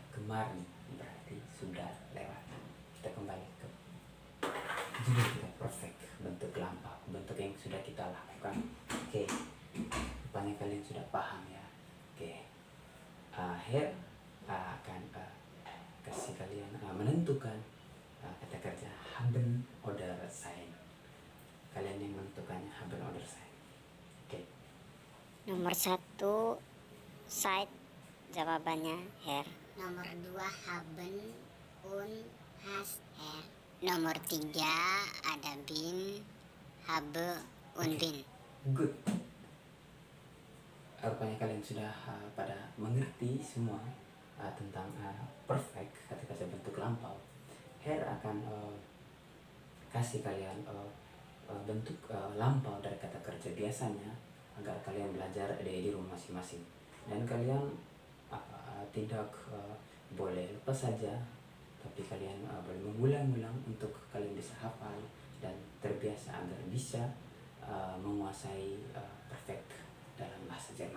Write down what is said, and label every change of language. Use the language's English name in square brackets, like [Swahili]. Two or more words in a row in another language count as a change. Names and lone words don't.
[Indonesian] Kemarin berarti sudah lewat. Kita kembali ke jadi kita perfect, bentuk lampau, bentuk yang sudah kita lakukan. Oke, rupanya kalian sudah paham ya. Oke, Her akan kasih kalian menentukan kata kerja [German] haben oder sein. [Indonesian] Kalian Nomor 1 side, jawabannya Herr. [German] Nomor 2 haben und hast, Herr. [Indonesian] Nomor 3 ada [German] bin, habe und [Indonesian] Oke. bin. Good. Rupanya kalian sudah pada mengerti semua tentang perfect kata-kata bentuk lampau. Her akan kasih kalian bentuk lampau dari kata kerja biasanya agar kalian belajar di rumah masing-masing, dan kalian tidak boleh lepas saja, tapi kalian boleh mengulang-ulang untuk kalian bisa hafal dan terbiasa agar bisa menguasai perfect dalam bahasa Jerman.